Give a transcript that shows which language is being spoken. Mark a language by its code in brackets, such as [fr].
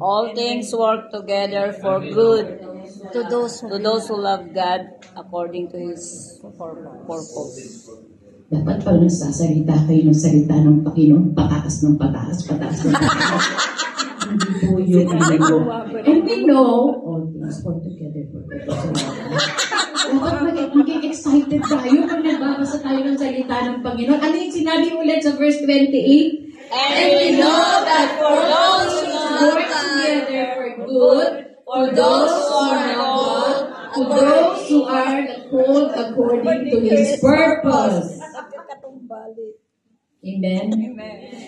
[en] All things work together for good to those who love God according to His purpose. [tl] Dapat pag nagsasalita kayo ng salita ng Panginoon, pataas ng pataas, pataas ng pataas. Hindi po yung [en] and we know all things work together for good. [tl] Dapat maging excited tayo pag nagbabasa tayo ng salita ng Panginoon. Ano yung sinabi ulit sa verse 28? [en] And we know that for those who work together for good, for those who are called, to those who are called according to His purpose. Amen? Amen.